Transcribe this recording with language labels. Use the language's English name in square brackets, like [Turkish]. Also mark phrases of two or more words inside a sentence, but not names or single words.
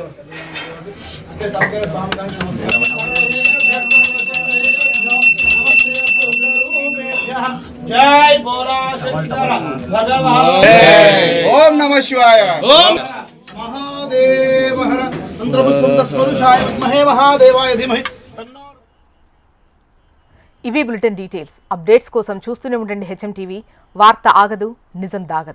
[Hindi] जय बोला शंकर भगवान। [Sanskrit] ओम नमः शिवाय। ओम महादेव हर मंत्रपुष्पं तत्पुरुषाय विद्महे महादेवाय धीमहि। [Telugu] ఇవి [English] bulletin details. [Telugu] అప్డేట్స్ కోసం చూస్తూనే ఉండండి హెచ్ఎం టీవీ. వార్త ఆగదు, నిజం దాగదు.